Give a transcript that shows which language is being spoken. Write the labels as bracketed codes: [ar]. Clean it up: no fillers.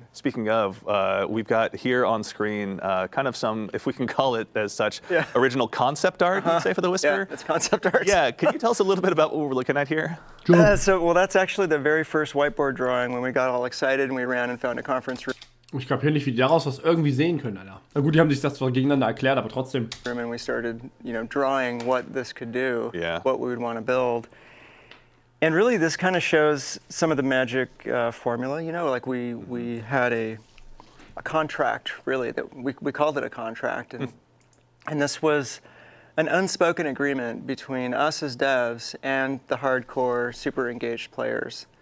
[en] Speaking of, we've got here on screen kind of some, if we can call it as such, Yeah. original concept art, you'd say, for the Whisper? Yeah, it's concept art. Yeah, can you tell us a little bit about what we're looking at here? Well, that's actually the very first whiteboard drawing when we got all excited and we ran and found a conference room. [de] Ich kapiere nicht, wie die daraus was irgendwie sehen können, Alter. Na gut, die haben sich das zwar gegeneinander erklärt, aber trotzdem. [en] And we started, drawing what this could do, Yeah. what we would want to build. And really, this kind of shows some of the magic formula. Like we had a contract, really, that we called it a contract, and this was an unspoken agreement between us as devs and the hardcore, super engaged players.